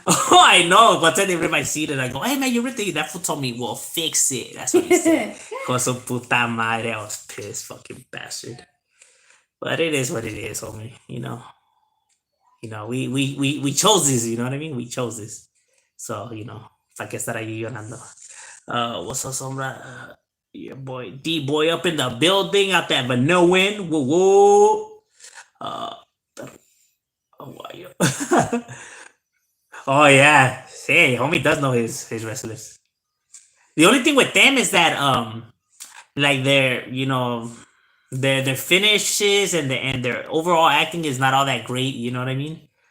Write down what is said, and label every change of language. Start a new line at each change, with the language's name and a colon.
English: Oh, I know. One time they rip my seat and I go, hey man, you ripped it. That fool told me, well, fix it. That's what he said.
Spanish: Con su puta madre.
English: I was pissed, fucking bastard. But it is what it is, homie. You know, we chose this. You know what I mean? We chose this. So you know,
Spanish: para que estar ahí llorando.
English: What's up, Sombra? Yeah, boy, D boy up in the building out there, but no win. Whoa, whoa. Oh, why you? Oh yeah, hey, homie does know his wrestlers. The only thing with them is that like their their finishes and their overall acting is not all that great. You know what I mean?